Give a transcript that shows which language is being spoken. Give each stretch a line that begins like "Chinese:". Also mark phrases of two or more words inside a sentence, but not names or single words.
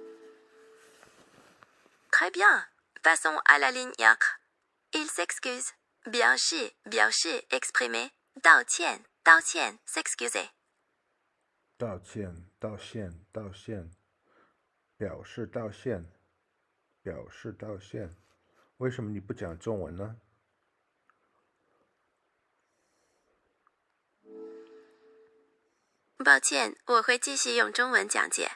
French: Très bien. Passons à la ligne 4. Il s'excuse.
Chinese: 表示 exprimer 道歉 s'excuser。道歉，道歉，道歉，表示道歉，表示道歉。为什么你不讲中文呢？抱歉，我会继续用中文讲解。